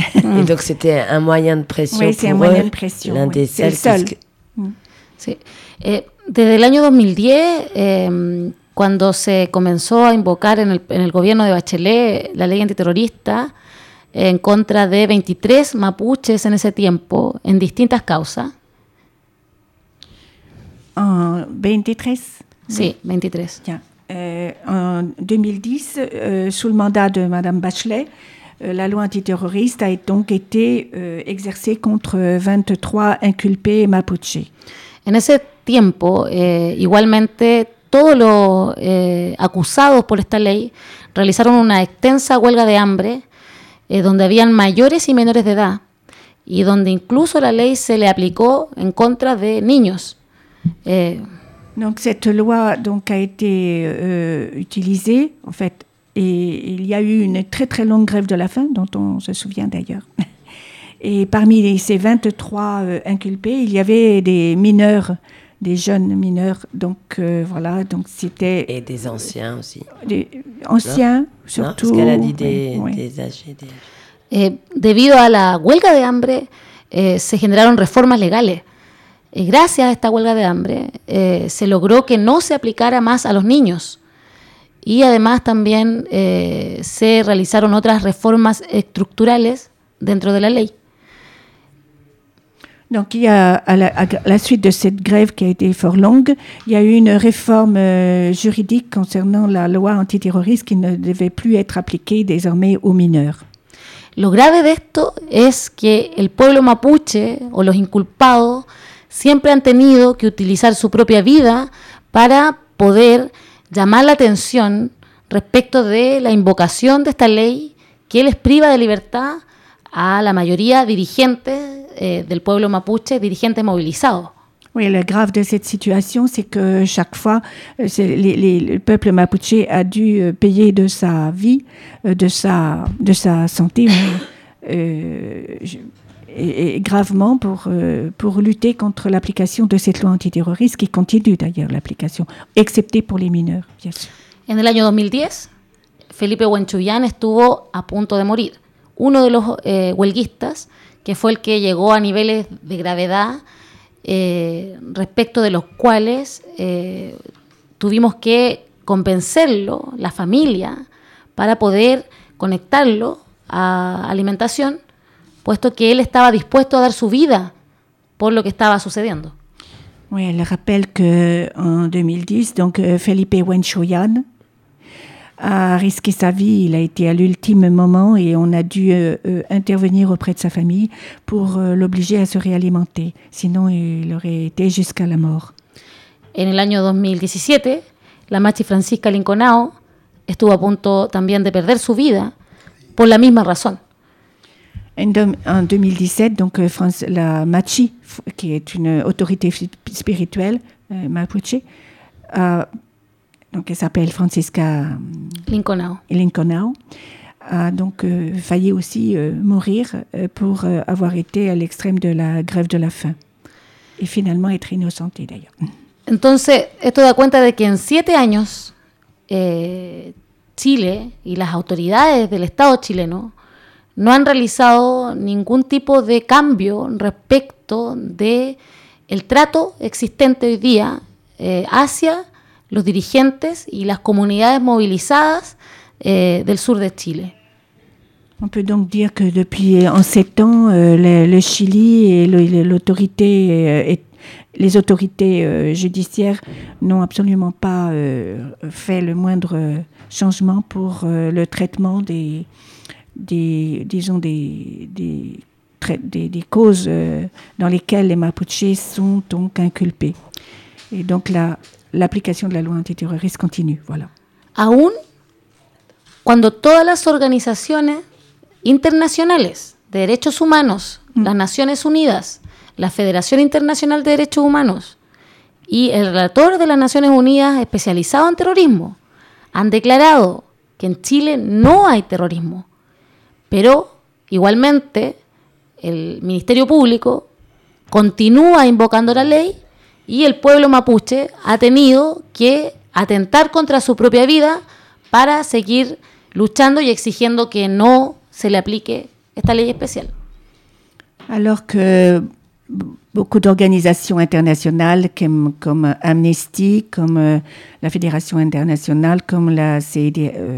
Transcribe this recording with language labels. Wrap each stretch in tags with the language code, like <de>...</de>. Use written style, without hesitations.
<fr>Et donc c'était un moyen de pression. Oui, c'est pour un moyen eux, de pression. L'un oui. des c'est seuls. Le seul.</fr> <es>Sí. Desde el año 2010, cuando se comenzó a invocar en el gobierno de Bachelet la ley antiterrorista en contra de 23 mapuches en ese tiempo, en distintas causas. ¿23? Sí, 23. Ya.</es> <fr>En 2010, sous le mandat de Madame Bachelet, la loi antiterroriste a donc été exercée contre 23 inculpés mapuches.</fr> <es>En ese tiempo, igualmente, todos los acusados por esta ley realizaron una extensa huelga de hambre, donde habían mayores y menores de edad, y donde incluso la ley se le aplicó en contra de niños.</es> <fr>Donc cette loi donc a été utilisée en fait, et il y a eu une très très longue grève de la faim dont on se souvient d'ailleurs. Et parmi ces 23 inculpés, il y avait des mineurs, des jeunes mineurs. Donc voilà, donc c'était. Et des anciens aussi. Des anciens, non. Surtout. Non, parce qu'elle a dit des âgés. Des...</fr> <es>Debido a la huelga de hambre, se generaron reformas legales. Y gracias a esta huelga de hambre, se logró que no se aplicara más a los niños. Y además también se realizaron otras reformas estructurales dentro de la ley.</es> <fr>Donc il y a à la suite de cette grève qui a été fort longue, il y a eu une réforme juridique concernant la loi antiterroriste qui ne devait plus être appliquée désormais aux mineurs.</fr> <es>Lo grave de esto es que el pueblo mapuche o los inculpados siempre han tenido que utilizar su propia vida para poder llamar la atención respecto de la invocación de esta ley que les priva de libertad a la mayoría dirigente del pueblo mapuche, dirigente movilizado.</es> <fr>Oui, le grave de cette situation, c'est que chaque fois, le peuple mapuche a dû payer de sa vie, de sa santé, et gravement pour lutter contre l'application de cette loi antiterroriste qui continue d'ailleurs l'application, excepté pour les mineurs, bien sûr.</fr> <es>En el año 2010, Felipe Huanchullán estuvo a punto de morir. Uno de los huelguistas, que fue el que llegó a niveles de gravedad respecto de los cuales tuvimos que convencerlo, la familia, para poder conectarlo a alimentación, puesto que él estaba dispuesto a dar su vida por lo que estaba sucediendo.</es> <fr>Oui, le rappelle que en 2010, donc Felipe Huanchullán a risqué sa vie, il a été à l'ultime moment et on a dû intervenir auprès de sa famille pour l'obliger à se réalimenter. Sinon, il aurait été jusqu'à la mort.</fr> <es>En el año 2017, la machi Francisca Linconao estuvo a punto también de perder su vida por la misma razón.</es> <fr>En 2017, donc la machi, qui est une autorité spirituelle mapuche, a qui s'appelle Francisca Linconao, a donc failli aussi mourir pour avoir été à l'extrême de la grève de la faim et finalement être innocente d'ailleurs.</fr> <es>Entonces, esto da cuenta de que en 7 años Chile y las autoridades del Estado chileno no han realizado ningún tipo de cambio respecto de el trato existente hoy día hacia los dirigentes y las comunidades movilizadas del sur de Chile.</es> <fr>On peut donc dire que depuis en 7 ans le Chili et l'autorité et les autorités judiciaires n'ont absolument pas fait le moindre changement pour le traitement des disons des des causes dans lesquelles les Mapuches sont donc inculpés. Et donc l'application de la loi antiterroriste continue, voilà.</fr> <es>Aún cuando todas las organizaciones internacionales de derechos humanos, las Naciones Unidas, la Federación Internacional de Derechos Humanos y el relator de las Naciones Unidas especializado en terrorismo han declarado que en Chile no hay terrorismo, pero igualmente el Ministerio Público continúa invocando la ley y el pueblo mapuche ha tenido que atentar contra su propia vida para seguir luchando y exigiendo que no se le aplique esta ley especial.</es> <fr>Alors que beaucoup d'organisations internationales comme Amnesty, comme la Fédération internationale, comme la CID,</fr>